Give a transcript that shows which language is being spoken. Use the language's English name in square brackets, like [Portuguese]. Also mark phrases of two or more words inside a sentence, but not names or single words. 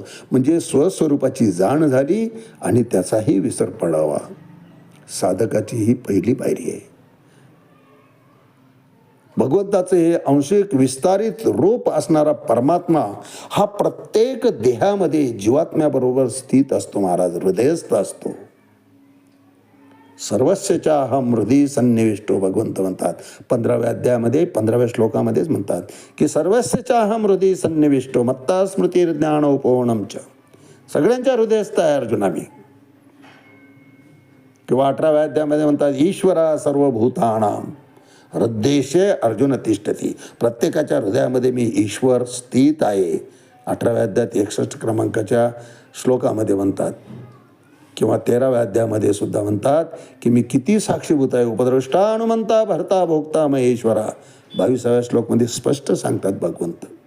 [Marathi] म्हणजे स्वस्वरूपाची जाण झाली आणि त्याचाही विसर पडावा. साधकाची ही पहिली पायरी आहे. भगवंताचं हे अंशिक विस्तारित रूप असणारा परमात्मा हा प्रत्येक देहामध्ये जीवात्म्याबरोबर स्थित असतो महाराज, हृदयस्थ असतो. [Sanskrit] सर्वस्यच्या अहम हृदय सन्निविष्टो [Marathi] भगवंत म्हणतात 15व्या अध्यायामध्ये 15व्या श्लोकामध्येच म्हणतात की [Sanskrit] सर्वस्यच्या अहम हृदय सन्निविष्टो मत्ता स्मृतिर्ज्ञान उपवनमच. [Marathi] सगळ्यांच्या हृदयस्थ आहे अर्जुना मी. किंवा 18व्या अध्यायामध्ये म्हणतात [Sanskrit] ईश्वरा सर्वभूतानां हृद्देशे अर्जुन तिष्ठती. [Marathi] प्रत्येकाच्या हृदयामध्ये मी ईश्वर स्थित आहे. 18व्या अध्यायात 61 क्रमांकाच्या श्लोकामध्ये म्हणतात. किंवा 13व्या अध्यायामध्ये सुद्धा म्हणतात की मी किती साक्षीभूत आहे. [Sanskrit] उपद्रष्टा हनुमंता भरता भोगता महेश्वरा. [Marathi] 22व्या श्लोकमध्ये स्पष्ट सांगतात भगवंत.